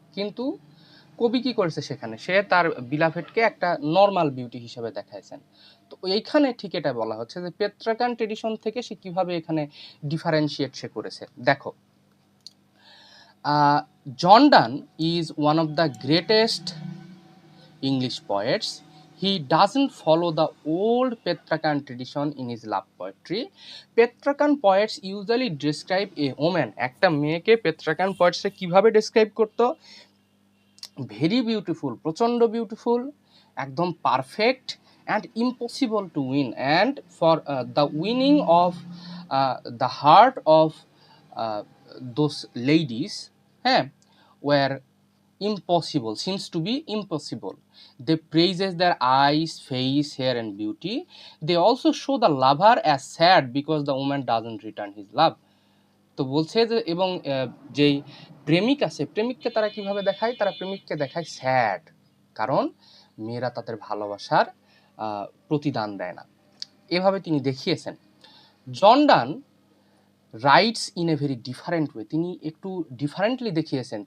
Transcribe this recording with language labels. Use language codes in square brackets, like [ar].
[bn] কিন্তু কবি কি করেছে সেখানে, সে তার বিলাভেটকে একটা নর্মাল বিউটি হিসেবে দেখাইছেন। তো এইখানে ঠিক এটা বলা হচ্ছে যে পেট্রাকান ট্রেডিশন থেকে সে কিভাবে এখানে ডিফারেন্সিয়েট সে করেছে। [en] দেখো, John Donne is one of the greatest English poets. He doesn't follow the old Petrarchan tradition in his love poetry. Petrarchan poets usually describe a woman, [bn] একটা মেয়েকে পেট্রাকান পোয়েটসে কিভাবে ডেসক্রাইব করতো, [en] Very beautiful, প্রচণ্ড beautiful, একদম perfect and impossible to win, and for the winning of the heart of those ladies, হ্যাঁ, were impossible, seems to be impossible. They praises their eyes, face, hair and beauty. They also show the lover as sad because the woman doesn't return his love. [bn] তো বলছে যে এবং যেই প্রেমিক আছে, প্রেমিককে তারা কিভাবে দেখায়, তারা প্রেমিককে দেখায় স্যাড, কারণ মেয়েরা তাদের ভালোবাসার প্রতিদান দেয় না। এভাবে তিনি দেখিয়েছেন। [en] John Donne writes in a very different way, [bn] তিনি একটু ডিফারেন্টলি দেখিয়েছেন।